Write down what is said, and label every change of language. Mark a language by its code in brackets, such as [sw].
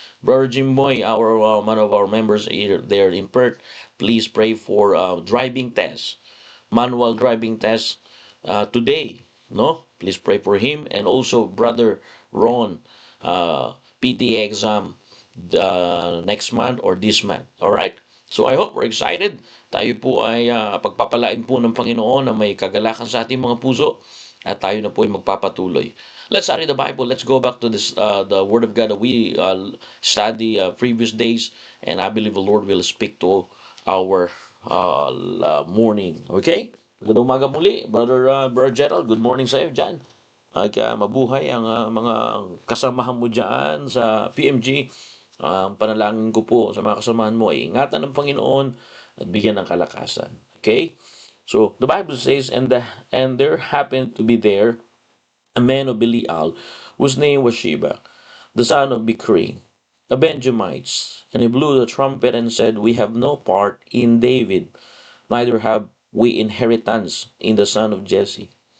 [en] Brother Jim Boy, one of our members here there in Perth. Please pray for driving test, manual driving test today. No, please pray for him and also Brother Ron, PTA exam next month or this month. All right. So I hope we're excited. [tl] Tayo po ay pagpapalain po ng Panginoon na may kagalakan sa ating mga puso at tayo na po ay magpapatuloy. [en] Let's study the Bible. Let's go back to this the Word of God that we study previous days, and I believe the Lord will speak to our morning. Okay? Good umaga muli, Brother Gerald. Good morning [tl] sa iyo dyan. Mabuhay ang mga kasamahan mo dyan sa PMG. Panalangin ko po sa mga kasamahan mo ay ingatan ng Panginoon at bigyan ng kalakasan. [en] Okay? So, the Bible says, and there happened to be there a man of Belial, whose name was Sheba, the son of Bichri, a Benjamite. And he blew the trumpet and said, we have no part in David, neither have we inheritance in the son of Jesse.